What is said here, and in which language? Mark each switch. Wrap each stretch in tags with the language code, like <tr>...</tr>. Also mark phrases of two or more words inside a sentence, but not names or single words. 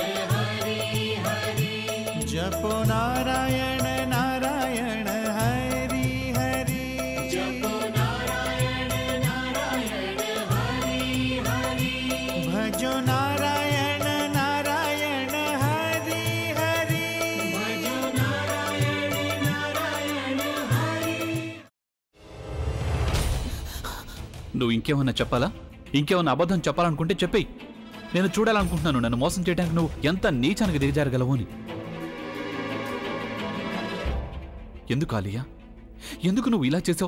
<hi>हरि हरि, जपो नारायण नारायण हरि हरि, जपो नारायण नारायण हरि हरि, भजो नारायण नारायण हरि हरि, भजो नारायण नारायण हरि.</hi> <te>నువ్వు ఇంకేమన్నా చెప్పాలా? ఇంకేమన్నా అబద్ధం చెప్పాలనుకుంటే చెప్పేయి. నేను చూడాలనుకుంటున్నాను నన్ను మోసం చేయడానికి నువ్వు ఎంత నీచానికి దిగజారగలవు అని. ఎందుకు ఆలియా, ఎందుకు నువ్వు ఇలా చేసావు?</te>